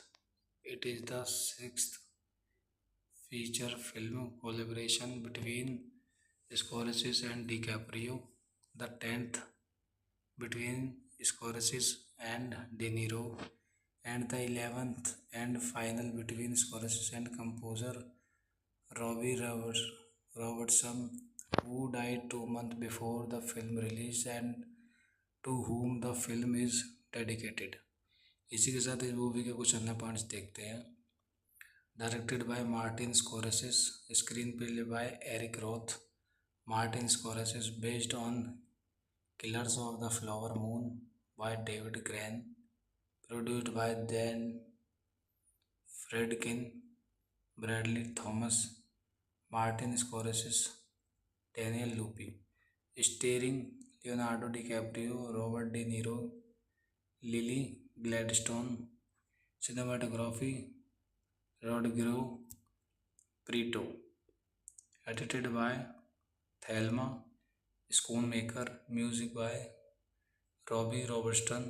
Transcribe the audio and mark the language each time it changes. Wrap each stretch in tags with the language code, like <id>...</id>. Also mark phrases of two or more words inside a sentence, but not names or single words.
<en>It is the sixth feature film collaboration between Scorsese and DiCaprio, the 10th between Scorsese and De Niro, and the 11th and final between Scorsese and composer Robbie Robertson, who died 2 months before the film release and to whom the film is dedicated.</en> <hi>इसी के साथ इस मूवी के कुछ अन्य पॉइंट्स देखते हैं।</hi> <en>Directed by Martin Scorsese, screenplay by Eric Roth. Martin Scorsese based on Killers of the Flower Moon by David Grann, produced by Dan Friedkin, Bradley Thomas, Martin Scorsese, Daniel Lupi. Starring Leonardo DiCaprio, Robert De Niro, Lily Gladstone. Cinematography Rodrigo Prieto. Edited by Thelma Schoonmaker. Music by Robbie Robertson.</en>